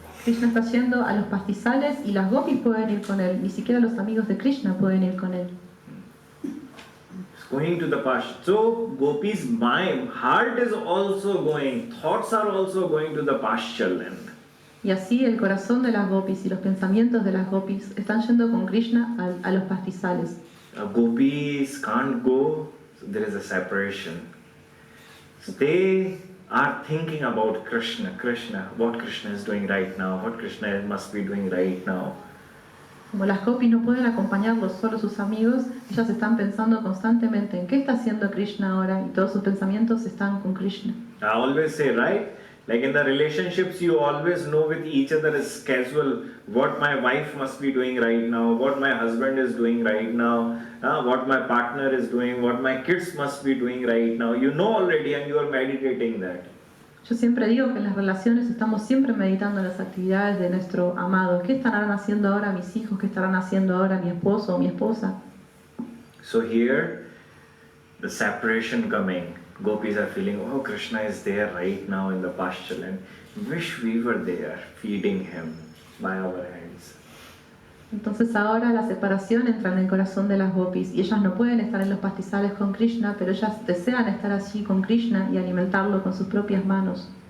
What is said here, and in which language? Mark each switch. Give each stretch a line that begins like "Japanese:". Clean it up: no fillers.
Spanish: Krishna está yendo a los pastizales y las gopis pueden ir con él, ni siquiera los amigos de Krishna pueden ir con él.
English: Going to the pasture. So Gopi's mind, heart is also going, thoughts are also going to the pasture land.
Spanish: Y así el corazón de las gopis y los pensamientos de las gopis están yendo con Krishna a los pastizales.
English: Gopis can't go, so there is a separation. So they are thinking about Krishna, what Krishna is doing right now, what Krishna must be doing right now.
Spanish: Como las gopis no pueden acompañarlos solo sus amigos, ellas están pensando constantemente en qué está haciendo Krishna ahora y todos sus pensamientos están con Krishna.
English: I always say, right? Like in the relationships, you always know with each other is casual what my wife must be doing right now, what my husband is doing right now, what my partner is doing, what my kids must be doing right now. You know already and you are meditating that.
Spanish: Yo siempre digo que en las relaciones estamos siempre meditando en las actividades de nuestro amado. ¿Qué estarán haciendo ahora mis hijos? ¿Qué estarán haciendo ahora mi esposo o mi esposa?
English: So here, the separation coming. Gopis are feeling, oh, Krishna is there right now in the pasture land. Wish we were there, feeding him by our hands.
Spanish: Entonces ahora la separación entra en el corazón de las gopis y ellas no pueden estar en los pastizales con Krishna, pero ellas desean estar allí con Krishna y alimentarlo con sus propias manos.